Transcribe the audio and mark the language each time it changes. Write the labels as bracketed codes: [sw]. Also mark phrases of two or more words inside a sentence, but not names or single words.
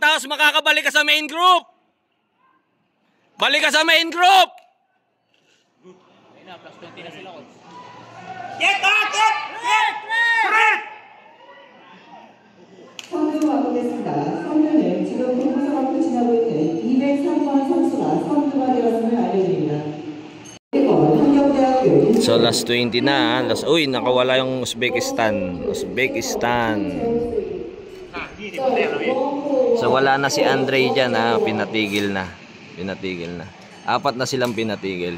[tl] Tapos makakabalik ka sa [en] main group! [tl] Balik ka sa [en] main group! [tl] Plus 20 na sila, coach. [en] Get out! Get! Get! [ko] 선두하고 있습니다. 선두는 지금 동부서 앞을 지나고 있는 203번 선수가 선두가 되었음을 알려드립니다. [tl] So last 20 na, last, uy, nakawala yung Uzbekistan. So wala na si Andre dyan ha, pinatigil na. Apat na silang pinatigil.